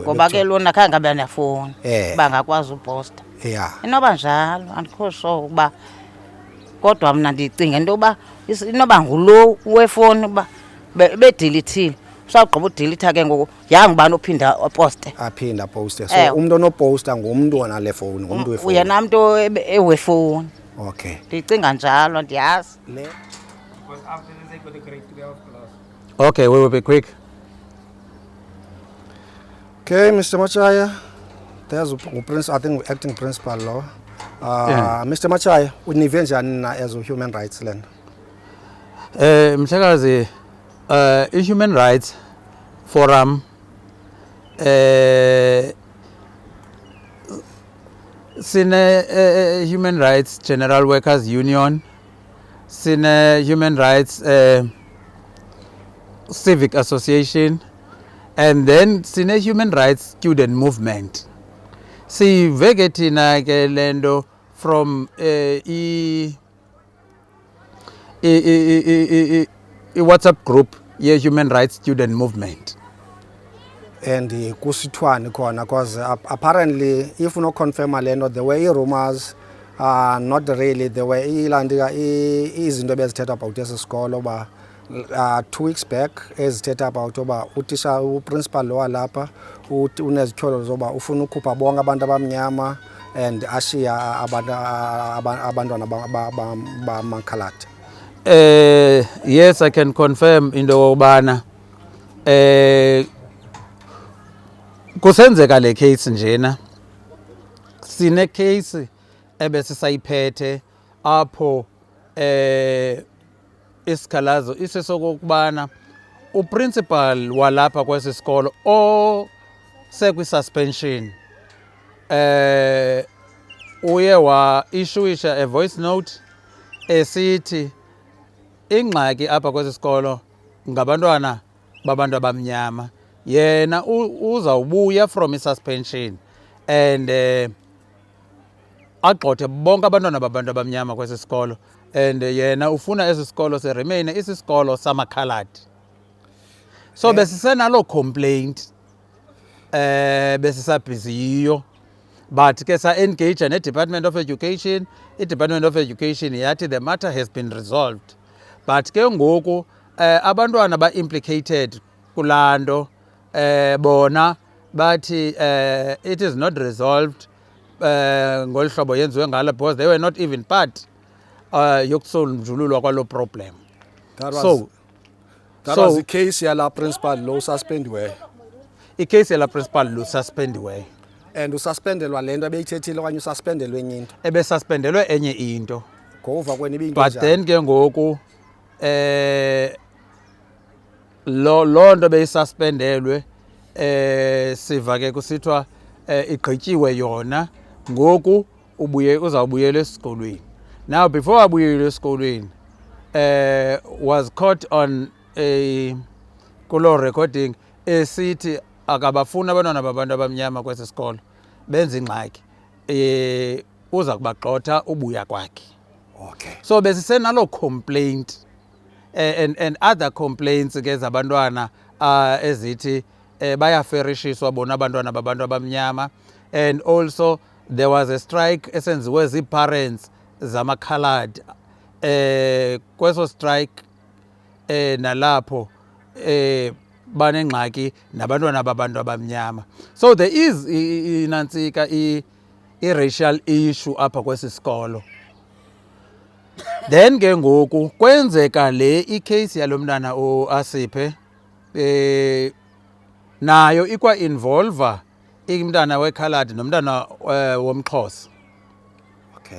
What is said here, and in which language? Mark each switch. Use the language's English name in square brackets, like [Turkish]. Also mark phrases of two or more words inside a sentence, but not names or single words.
[Xhosa] ngoba ke lona khange abe nefowuni bangakwazi uposta inoba njalo andikho sure ukuba kodwa mna ndicinga into yoba inoba ngulo wefowuni uba bedilithile usawugqiba udilitha ke ngoku yangubani ophinda oposte aphinda poste so umntu onoposta ngumntu onale fowuni ngumntu wefowuni yena mntu ewefowuni ndicinga njalo ndiyazi [English] Okay, we will be quick. Okay, Mr. Machaya, there's Prince, I think acting principal law. Mr. [Xhosa] Machaya, unive njani na [English] as a human rights land? [Xhosa] Mhlekazi, i-Human Rights Forum sine Human Rights General Workers Union, sine Human Rights Civic Association, [English] and then [Xhosa] sine Human Rights Student Movement. Siveke thina ke lento [English] from WhatsApp group [Xhosa] ye Human Rights Student Movement. And kusithwani khona [English] because apparently if no confirm [Xhosa] lento [English] there were rumors not really there were [Xhosa] ilandika izinto bezithetha about esikolo ba [English] 2 weeks back [Xhosa] ezithetha about oba utisha uprincipal lo walapha unezityholo zoba ufuna ukukhupha bonke abantu abamnyama and ashiya abantwana bamakhaladi. [English] Yes, I can confirm [Xhosa] into yokubana kusenzeka le case njena sine case ebesisayiphethe apho isikhalazo isesokubana uprincipal walapha kwesi sikolo osekwi-suspension uye wa-issuisha a voice note esithi ingxaki apha kwesi sikolo ngabantwana babantu abamnyama yena uzawubuya from i-suspension and agxothe bonke abantwana babantu abamnyama kwesi sikolo and yena ufuna esi sikolo seremaine isisikolo samakhaladi. So besisenalo complaint besisabhiziyo but ke sa-engage ne-Department of Education. I-Department of Education yathi [English] the matter has been resolved [Xhosa] but ke ngoku abantwana ba-implicated kulaa nto bona bathi [English] it is not resolved [Xhosa] ngolu hlobo yenziwe ngalo [English] because they were not even part [Xhosa] yokusonjululwa kwalo problem. [English] That was, So that so- was the case [Xhosa] yala principal lo suspendiweyo. icase yala principal lususpendiweyo And ususpendelwa lento ebeyithethile okanye ususpendelwe enye into. ebesuspendelwe enye into. Ngova kweni ibinto [English] But then [Xhosa] ke ngoku loo nto beyisuspendelwe siva ke kusithiwa igqityiwe yona ngoku uzawubuyela esikolweni. [English] Now before [Xhosa] abuyele esikolweni [English] was caught on [Xhosa] kuloo recording esithi akabafuni abantwana babantu abamnyama kwesi sikolo benza ingxaki uza kubagxotha ubuya kwakhe. [English] Okay. [Xhosa] So besisenalo complaint [English] and other complaints [Xhosa] ke zabantwana ezithi bayaferishiswa bona abantwana babantu abamnyama, [English] and also there was a strike [Xhosa] esenziwe zii-parents zamakhaladi kweso strike nalapho banengxaki nabantwana babantu abamnyama. [English] So there is [Xhosa] inantsika i-racial issue apha kwesi sikolo. Then ke ngoku kwenzeka le icase yalo mntana uAsiphe nayo ikwa-involva umntana wekhaladi nomntana womXhosa. [English] Okay.